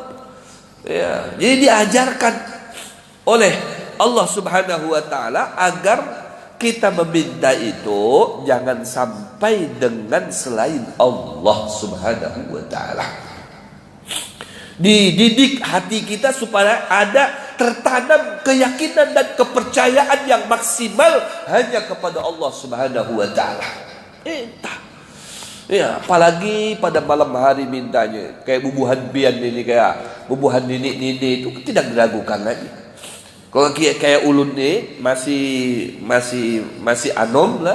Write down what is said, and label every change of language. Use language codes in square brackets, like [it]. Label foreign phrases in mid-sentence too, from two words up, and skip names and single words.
[id] Ya, jadi diajarkan oleh Allah [ar] Subhanahu wa taala [id] agar kita meminta itu jangan sampai dengan selain Allah Subhanahu wa taala. Dididik hati kita supaya ada tertanam keyakinan dan kepercayaan yang maksimal hanya kepada Allah [ar] Subhanahu wa taala. [id] Entah. Ya, apalagi pada malam hari mintanya kayak [bjn] bubuhan pian [id] ini, kayak [bjn] bubuhan nini [id] itu tidak diragukan lagi. [bjn] Kalau kayak ulun nih masih anom lah.